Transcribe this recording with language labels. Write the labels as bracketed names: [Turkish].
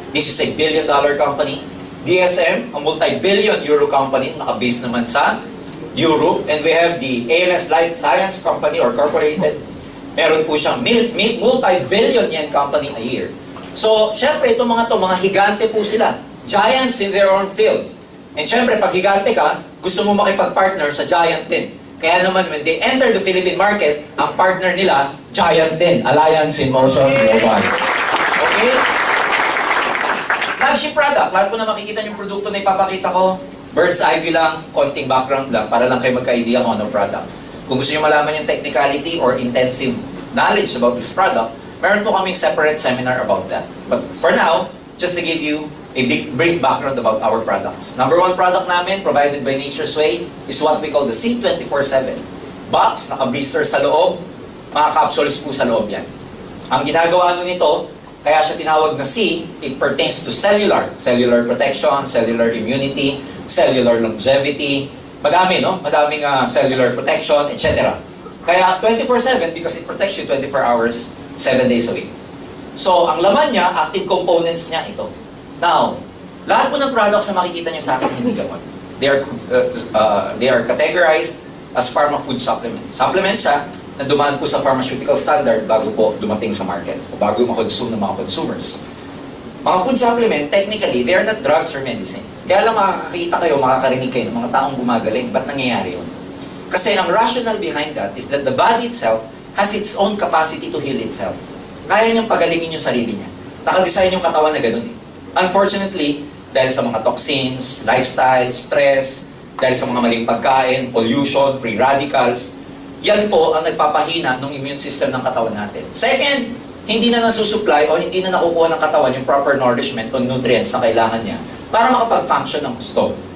[English] This is a billion-dollar company. DSM, a multi-billion euro company, [Filipino] naka-base naman sa Europe. [English] And we have the ALS Life Science Company or Corporated. [Filipino] Meron po siyang multi-billion yen company a year. So, syempre, itong mga higante po sila. [English] Giants in their own fields. [Filipino] And syempre, pag higante ka, gusto mo makipag-partner sa giant din. Kaya naman, [English] when they enter the Philippine market, [Filipino] ang partner nila, giant din, [English] Alliance in Motion Global. Okay? Flagship product. [Filipino] Lahat po na makikita yung produkto na ipapakita ko, bird's eye view lang, konting background lang, para lang kayo magka-idea kung anong product. Kung gusto nyo malaman yung [English] technicality or intensive knowledge about this product, [Filipino] meron po kaming [English] separate seminar about that. But for now, just to give you a brief background about our products. Number one product namin, provided by Nature's Way, is what we call the C24/7. Box, [Filipino] naka-blister sa loob, mga capsules po sa loob yan. Ang ginagawa nun nito, kaya siya tinawag na C, [English] it pertains to cellular. Cellular protection, cellular immunity, cellular longevity. [Filipino] Madami, no? [English] Madaming cellular protection, etc. Kaya 24/7 because it protects you 24 hours, 7 days a week. [Filipino] So, ang laman niya, active components niya ito. [English] Now, [Filipino] lahat po ng products na makikita niyo sa akin, hindi gamot. [English] They are categorized as pharma food supplements. [Filipino] Supplements siya na dumaan po sa pharmaceutical standard bago po dumating sa market o bago makonsume ng mga consumers. Mga [English] food supplement, technically, they are not drugs or medicines. [Filipino] Kaya lang makakakita kayo, makakarinig kayo ng mga taong gumagaling. Ba't nangyayari yun? Kasi ang [English] rationale behind that is that the body itself has its own capacity to heal itself. [Filipino] Kaya niyang pagalingin yung sarili niya. Nakadesign yung katawan na ganun eh. Unfortunately, dahil sa mga toxins, lifestyle, stress, dahil sa mga maling pagkain, pollution, free radicals, yan po ang nagpapahina ng immune system ng katawan natin. Second, hindi na nasusupply o hindi na nakukuha ng katawan yung proper nourishment o nutrients na kailangan niya para makapag-function ng gusto.